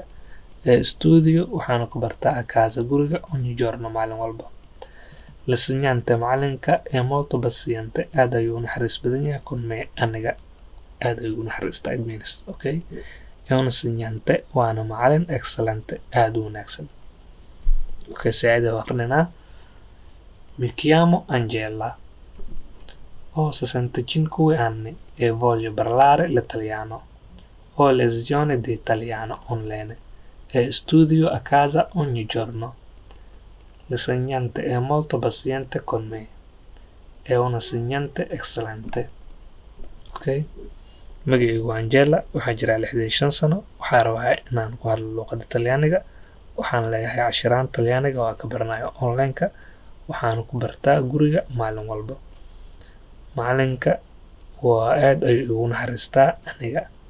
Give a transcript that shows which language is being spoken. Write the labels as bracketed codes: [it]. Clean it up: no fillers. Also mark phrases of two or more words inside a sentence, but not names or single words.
[it] E studio [so] waxaan ku bartaa [it] a casa [so] guriga [it] ogni giorno [so] maalin walba. [it] L'insegnante macalinka è molto paziente. [so] Aad ayuu naxariis badan yahay [it] con me [so] aniga. Aad ayuu naxariistaa [en] it means. [so] Okay, [it] e un insegnante [so] waana macalin excellente aad u wanaagsan. Okay, saacida waqrinaynaa [it] Mi chiamo Angela. Ho 65 anni e voglio parlare l'italiano. Ho lezione di italiano online e studio a casa ogni giorno. L'insegnante è molto paziente con me. È un insegnante excellente. [so] Okay, magacaygu waa Angela. Waxaa jiraa 65 sano. Waxaa rabaa inaan ku hadlo luuqada Talyaaniga. Waxaan leeyahay cashiraan Talyaaniga oo aan ka baranayo online-ka. Waxaan ku bartaa guriga maalin walba. Macalinka waa aad ayuu igu naxariistaa aniga.